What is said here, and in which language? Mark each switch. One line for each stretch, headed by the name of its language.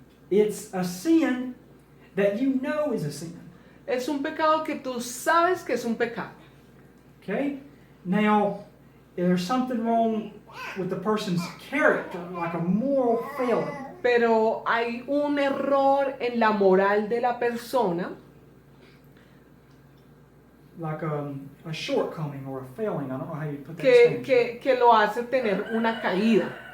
English: It's a sin that you know is a sin.
Spanish: Es un pecado que tú sabes que es un pecado.
English: Okay? Now, there's something wrong with the person's character, like a moral failing.
Spanish: Pero hay un error en la moral de la persona,
English: Like a shortcoming or a failing. I don't know how you put that
Spanish: que,
English: in Spanish.
Spanish: que lo hace tener una caída.